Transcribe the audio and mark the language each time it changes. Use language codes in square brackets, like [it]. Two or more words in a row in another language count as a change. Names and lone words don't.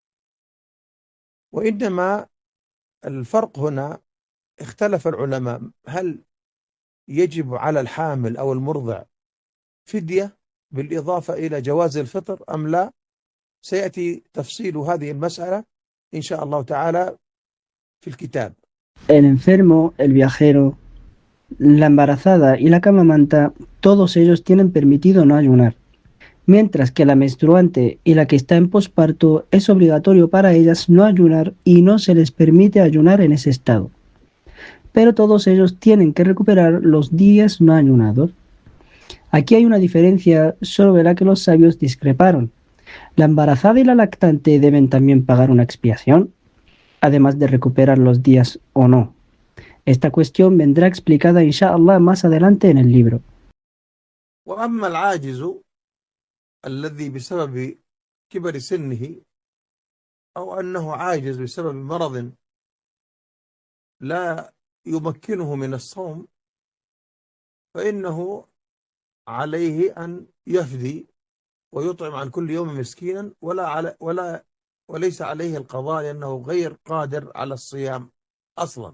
[ar] وإنما الفرق هنا اختلف العلماء، هل يجب على الحامل أو المرضع فدية بالإضافة إلى جواز الفطر أم لا؟ سيأتي تفصيل هذه المسألة إن شاء الله تعالى في الكتاب. [es] El enfermo, el viajero, la embarazada y la que amamanta, todos ellos tienen permitido no ayunar, mientras que la menstruante y la que está en posparto es obligatorio para ellas no ayunar y no se les permite ayunar en ese estado. Pero todos ellos tienen que recuperar los días no ayunados. Aquí hay una diferencia sobre la que los sabios discreparon. ¿La embarazada y la lactante deben también pagar una expiación, además de recuperar los días o no? Esta cuestión vendrá explicada inshallah más adelante en el libro. [ar] وأما العاجز الذي بسبب كبر سنه أو أنه عاجز بسبب مرض لا يمكنه من الصوم فإنه عليه أن يفدي ويطعم عن كل يوم مسكينا وليس عليه القضاء لأنه غير قادر على الصيام أصلا.